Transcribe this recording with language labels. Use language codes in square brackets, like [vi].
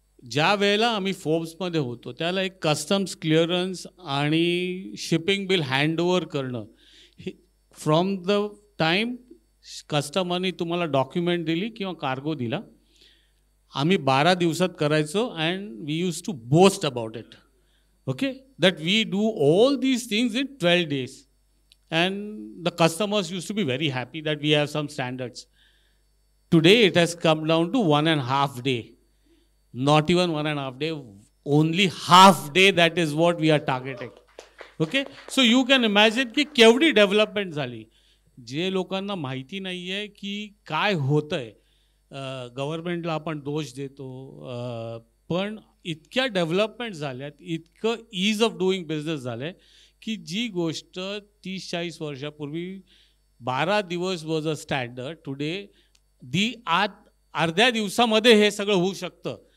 [mr] ज्या वेळेला आम्ही फोर्ब्समध्ये होतो त्याला एक कस्टम्स क्लिअरन्स आणि शिपिंग बिल हँडओव्हर करणं, [en] from the time [mr] कस्टमरनी तुम्हाला डॉक्युमेंट दिली किंवा कार्गो दिला, आम्ही 12 दिवसात करायचो. [en] And we use to boast about it. Okay, that we do all these things in 12 days, and the customers used to be very happy that we have some standards. Today it has come down to 1.5 day, not even 1.5 day, only half day. That is what we are targeting. Okay, so you can imagine [mr] की केवढी development झाली. जे लोकांना माहिती नाही आहे की काय होतंय, गव्हर्नमेंटला आपण दोष देतो, पण इतक्या डेव्हलपमेंट झाल्यात, इतकं ईज ऑफ डुईंग बिझनेस झालं आहे की जी गोष्ट 30-40 वर्षापूर्वी 12 दिवस [en] was a standard, today [mr] अर्ध्या दिवसामध्ये हे सगळं होऊ शकतं.